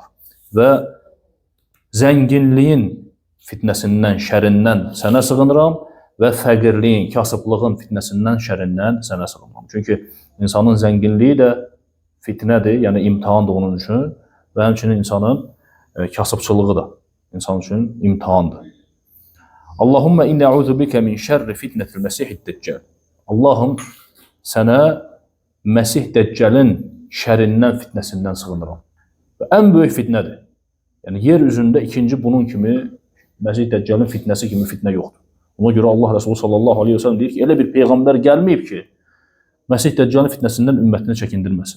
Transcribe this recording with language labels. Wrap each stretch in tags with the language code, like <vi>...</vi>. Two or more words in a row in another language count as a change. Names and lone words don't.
<az>Və zənginliyin fitnəsindən, şərindən sənə sığınıram və fəqirliyin, kasıblığın fitnəsindən, şərindən sənə sığınıram. Çünki insanın zənginliyi də fitnədir, yəni imtihandır onun üçün və həmçinin insanın kasıbçılığı da insan üçün imtihandır.</az> <ar>اللهم إني أعوذ بك من شر فتنة المسيح الدجال.</ar> <az>Allahım, sənə Məsih Dəccəlin şərindən, fitnəsindən sığınıram. Və ən böyük fitnədir. Yəni, yer üzündə ikinci bunun kimi, Məsih Dəccəlin fitnəsi kimi fitnə yoxdur. Ona görə Allah Resulü</az> <ar>صلى الله عليه وسلم</ar> <az>deyir ki, elə bir peyğəmbər gəlməyib ki, Məsih Dəccəlin fitnəsindən ümmətini çəkindirməsin.</az>